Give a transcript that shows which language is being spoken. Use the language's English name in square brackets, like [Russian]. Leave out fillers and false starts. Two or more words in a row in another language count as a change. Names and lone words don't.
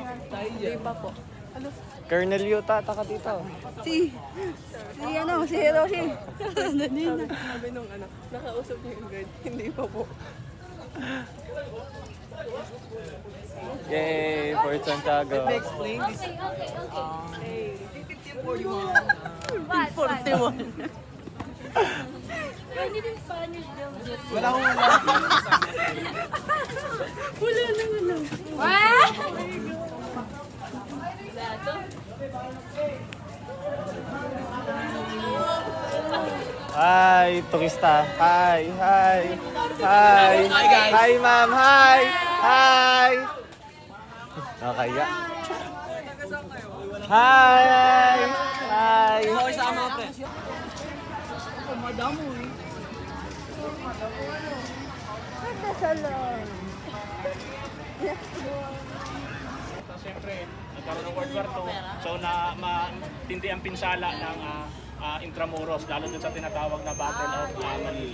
[Filipino] Colonel Yuta, taka dito. Si Hiroshi. Sabi nung nakausap niya yung guard. Hindi pa po. Yay, Fort Santiago. [English] Explain this. What? 41. [Filipino] Pwede din Spanish daw. Wala akong Wala na wala. [English] What? Hi, turista. Hi, hi. Hi. Hi, guys. Hi, ma'am. Hi. Hi. Nakakaya. Hi. Hi. [Filipino] Okay sa mga pre. So, siyempre, nagkaroon ng World War II. So, matindi ang pinsala ng Intramuros, lalo dun sa tinatawag na Battle of Manila.